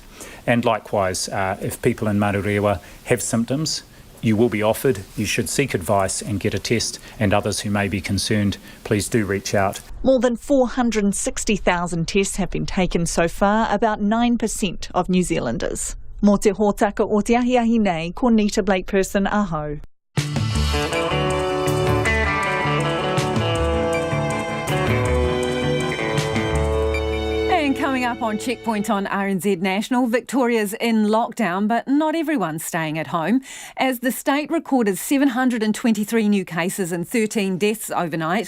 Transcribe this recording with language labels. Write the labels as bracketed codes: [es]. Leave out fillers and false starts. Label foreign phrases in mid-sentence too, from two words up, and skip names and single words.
[en] And likewise, if people in Manurewa have symptoms, you will be offered, you should seek advice and get a test, and others who may be concerned, please do reach out. More than 460,000 tests have been taken so far, about 9% of New Zealanders. [mi] Mō te hōtaka o te ahiahi nei, ko Nita Blake Person, aho. [en] Coming up on Checkpoint on RNZ National, Victoria's in lockdown, but not everyone's staying at home, as the state recorded 723 new cases and 13 deaths overnight.